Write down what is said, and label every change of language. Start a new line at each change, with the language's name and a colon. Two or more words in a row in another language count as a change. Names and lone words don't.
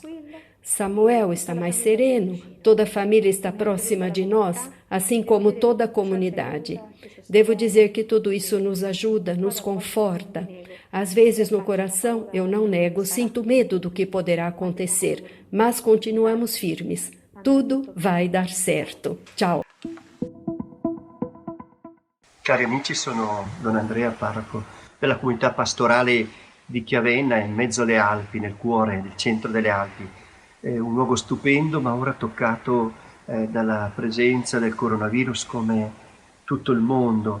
Portuguese: Samuel está mais sereno, toda a família está próxima de nós, assim como toda a comunidade. Devo dizer que tudo isso nos ajuda, nos conforta. Às vezes no coração, eu não nego, sinto medo do que poderá acontecer, mas continuamos firmes. Tudo vai dar certo. Tchau.
Italian: Cari amici, sono Don Andrea, parroco della comunità pastorale di Chiavenna, in mezzo alle Alpi, nel cuore, nel centro delle Alpi. Un luogo stupendo, ma ora toccato dalla presenza del coronavirus come tutto il mondo.